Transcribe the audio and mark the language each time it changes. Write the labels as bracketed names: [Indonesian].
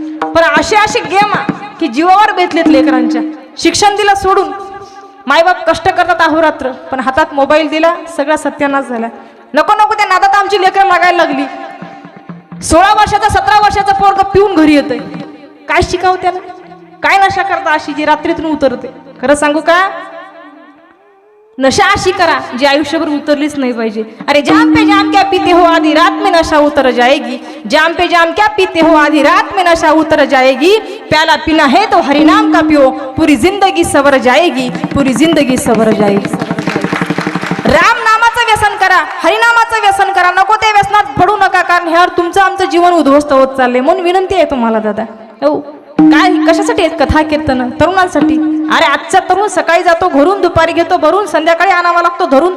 [Marathi] पण असे गेम की जीवावर बेतलेत लेकरांच्या. शिक्षण दिलं सोडून, मायबाप कष्ट करतात अहोरात्र, पण हातात मोबाईल दिला, सगळा सत्यानाश झाला. नको नको त्या नादात आमची लेकरं लागायला लागली. 16 वर्षाचा 17 वर्षाचा पोरग पिऊन घरी येतंय. काय शिकावं त्याला? काय नशा करता अशी जी रात्रीतून उतरते? खरं सांगू का, नशा अशी करा जी आयुष्यभर उतरलीच नाही पाहिजे. [Hindi] अरे जाम पे जाम क्या पीते हो, आधी रात में नशा उतर जाएगी. जाम पे जाम क्या पीते हो, आधी रात में नशा उतर जाएगी. प्याला पीना है तो हरिनाम का पियो, पूरी जिंदगी सवर जाएगी, पूरी जिंदगी सवर जाएगी. [Marathi] राम नामाचं व्यसन करा, हरिनामाचं व्यसन करा. नको ते व्यसनात पडू नका, कारण ह्यावर तुमचं आमचं जीवन उद्ध्वस्त होत चालले. म्हणून विनंती आहे तुम्हाला दादा, हो काय कशासाठी आहेत कथा कीर्तन? तरुणांसाठी. अरे आजचा तरुण सकाळी जातो घरून, दुपारी घेतो भरून, संध्याकाळी आणावा लागतो धरून.